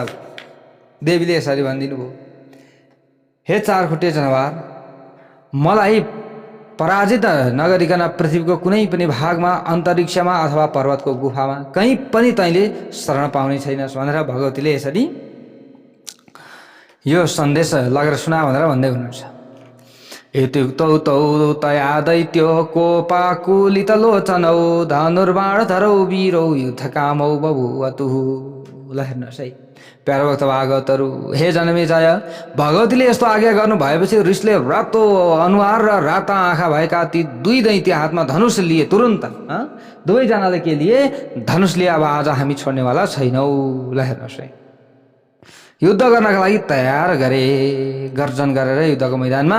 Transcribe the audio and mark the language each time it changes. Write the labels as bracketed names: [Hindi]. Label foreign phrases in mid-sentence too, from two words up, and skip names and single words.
[Nepali] देवीले यसरी भनिदिनु भयो, हे चारखुट्टे जनावर, मलाई पराजित नगरिकन पृथ्वीको कुनै पनि भागमा, अन्तरिक्षमा अथवा पर्वतको गुफामा कहीँ पनि तैँले शरण पाउने छैनस् भनेर भगवतीले यसरी यो सन्देश लगेर सुना भनेर भन्दै हुनुहुन्छ। [Sanskrit] इत्युक्तौ तौ तया दैत्यो कोपाकुलितलोचनौ धनुर्बाणधरौ वीरौ युद्धकामौ बभूवतुः। [Nepali] ल हेर्नुहोस् है प्यारो भक्त भागवतहरू, हे जनमेजय, भगवतीले यस्तो आज्ञा गर्नु भएपछि रिसले रातो अनुहार र राता आँखा भएका ती दुई दैत्य हातमा धनुष लिए तुरुन्त। दुवैजनाले के लिए? धनुष लिए अब आज हामी छोड्नेवाला छैनौ। ल हेर्नुहोस् है युद्ध गर्नका लागि तयार गरे, गर्जन गरेर युद्धको मैदानमा।